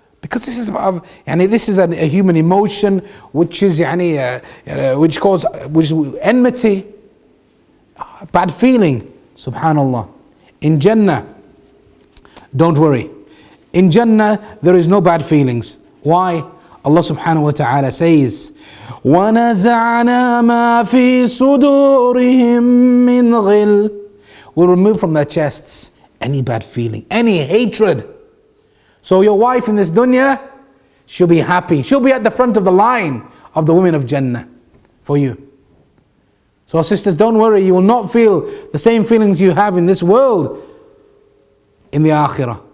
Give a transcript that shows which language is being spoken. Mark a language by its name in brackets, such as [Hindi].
[English] Because this is about, this is a human emotion which is which is enmity, bad feeling. Subhanallah. In Jannah, don't worry. In Jannah there is no bad feelings. Why? Allah subhanahu wa ta'ala says, [Arabic] وَنَزَعْنَا مَا فِي صُدُورِهِم مِّنْ غِلٍّ. [English] We'll remove from their chests any bad feeling, any hatred. So your wife in this dunya, she'll be happy. She'll be at the front of the line of the women of Jannah for you. So sisters, don't worry, you will not feel the same feelings you have in this world in the akhirah.